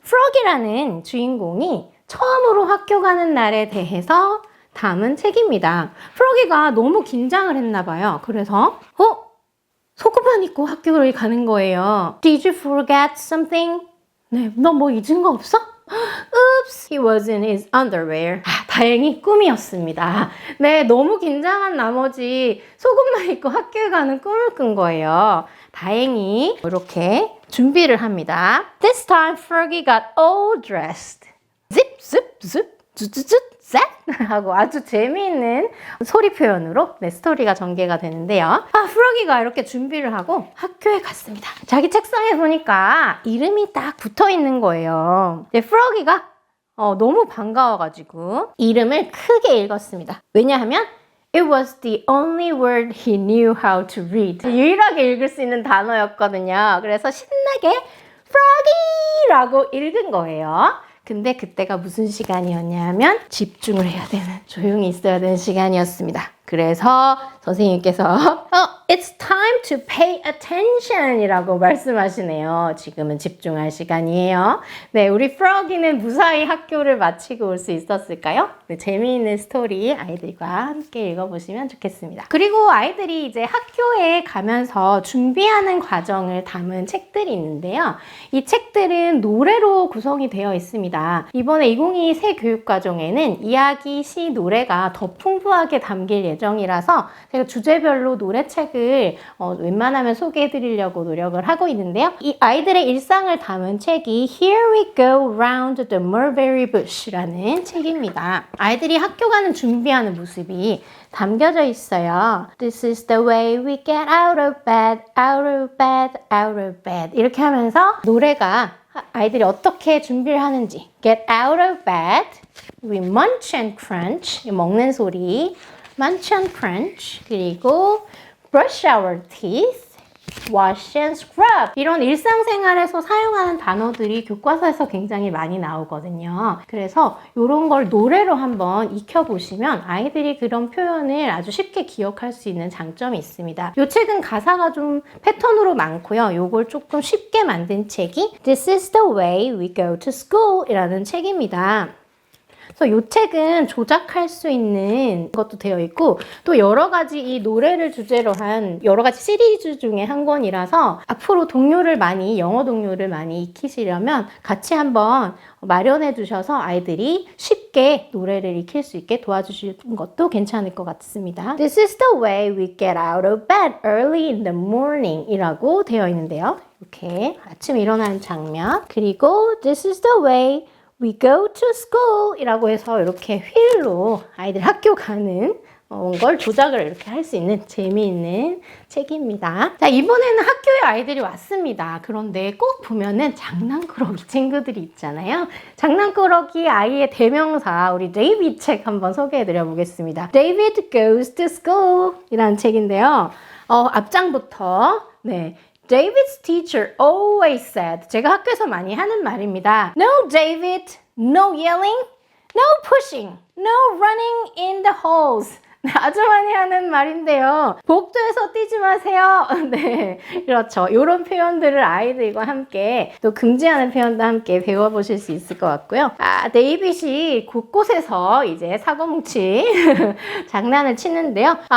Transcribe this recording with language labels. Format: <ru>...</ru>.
<ko>Frog이라는 주인공이 처음으로 학교 가는 날에 대해서 담은 책입니다. 프로기가 너무 긴장을 했나 봐요. 그래서 속옷만 입고 학교를 가는 거예요.</ko> <en>Did you forget something?</en> <ko>네, 너 뭐 잊은 거 없어?</ko> <en>Oops, he was in his underwear.</en> <ko>다행히 꿈이었습니다. 네, 너무 긴장한 나머지 속옷만 입고 학교에 가는 꿈을 꾼 거예요. 다행히 이렇게 준비를 합니다.</ko> <en>This time, Froggy got all dressed. Zip, zip, zip, 쭈쭈쭈.</en> <ko>하고 아주 재미있는 소리 표현으로 스토리가 전개가 되는데요. 프로기가 이렇게 준비를 하고 학교에 갔습니다. 자기 책상에 보니까 이름이 딱 붙어 있는 거예요. 프로기가 너무 반가워가지고 이름을 크게 읽었습니다. 왜냐하면</ko> <en>It was the only word he knew how to read.</en> <ko>유일하게 읽을 수 있는 단어였거든요. 그래서 신나게 Froggy라고 읽은 거예요. 근데 그때가 무슨 시간이었냐면 집중을 해야 되는, 조용히 있어야 되는 시간이었습니다. 그래서 선생님께서</ko> <en>It's time to pay attention</en> <ko>이라고 말씀하시네요. 지금은 집중할 시간이에요. 네, 우리 프로기는 무사히 학교를 마치고 올 수 있었을까요? 네, 재미있는 스토리 아이들과 함께 읽어보시면 좋겠습니다. 그리고 아이들이 이제 학교에 가면서 준비하는 과정을 담은 책들이 있는데요. 이 책들은 노래로 구성이 되어 있습니다. 이번에 2022 새 교육과정에는 이야기, 시, 노래가 더 풍부하게 담길 예정이라서 제가 주제별로 노래책을 웬만하면 소개해 드리려고 노력을 하고 있는데요. 이 아이들의 일상을 담은 책이 Here We Go Round the Mulberry Bush 라는 책입니다. 아이들이 학교 가는 준비하는 모습이 담겨져 있어요.</ko> <en>This is the way we get out of bed, out of bed, out of bed</en> <ko>이렇게 하면서 노래가 아이들이 어떻게 준비를 하는지</ko> <en>Get out of bed, we munch and crunch</en> <ko>먹는 소리</ko> <en>munch and crunch 그리고 brush our teeth, wash and scrub</en> <ko>이런 일상생활에서 사용하는 단어들이 교과서에서 굉장히 많이 나오거든요. 그래서 이런 걸 노래로 한번 익혀보시면 아이들이 그런 표현을 아주 쉽게 기억할 수 있는 장점이 있습니다. 이 책은 가사가 좀 패턴으로 많고요. 이걸 조금 쉽게 만든 책이 This is the way we go to school 이라는 책입니다. 그래서 이 책은 조작할 수 있는 것도 되어 있고 또 여러 가지 이 노래를 주제로 한 여러 가지 시리즈 중에 한 권이라서 앞으로 영어 동요를 많이 익히시려면 같이 한번 마련해 두셔서 아이들이 쉽게 노래를 익힐 수 있게 도와주시는 것도 괜찮을 것 같습니다.</ko> <en>This is the way we get out of bed early in the morning</en> <ko>이라고 되어 있는데요. 이렇게 아침에 일어나는 장면 그리고</ko> <en>This is the way We go to school</en> <ko>이라고 해서 이렇게 휠로 아이들 학교 가는 걸 조작을 이렇게 할 수 있는 재미있는 책입니다. 자, 이번에는 학교에 아이들이 왔습니다. 그런데 꼭 보면은 장난꾸러기 친구들이 있잖아요. 장난꾸러기 아이의 대명사 우리 데이비드 책 한번 소개해 드려 보겠습니다. David Goes to School 이라는 책인데요. 앞장부터</ko> <en>David's teacher always said</en> <ko>제가 학교에서 많이 하는 말입니다.</ko> <en>No, David, no yelling, no pushing, no running in the halls.</en> <ko>아주 많이 하는 말인데요. 복도에서 뛰지 마세요. 네, 그렇죠. 이런 표현들을 아이들과 함께 또 금지하는 표현도 함께 배워보실 수 있을 것 같고요. 데이빗이 곳곳에서 이제 사고뭉치 장난을 치는데요.</ko>